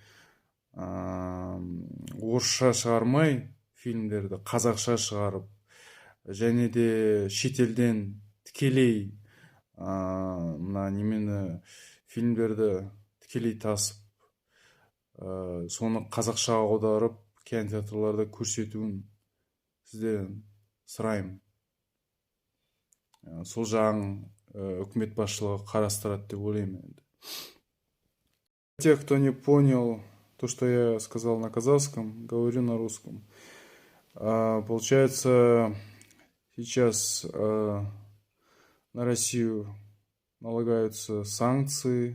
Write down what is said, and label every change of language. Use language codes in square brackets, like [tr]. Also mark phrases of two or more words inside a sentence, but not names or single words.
[kk] орысша шығармай фильмдерді қазақша шығарып, және де шетелден тікелей немені фильмдерді тікелей тасып, соны қазақша аударып кинотеатрларда көрсетуін сізден сұраймын. Сол жағын үкімет басшылығы қарастырады деп ойлаймын. [ru] Те, кто не понял то, что я сказал на казахском, говорю на русском. Получается, сейчас на Россию налагаются санкции.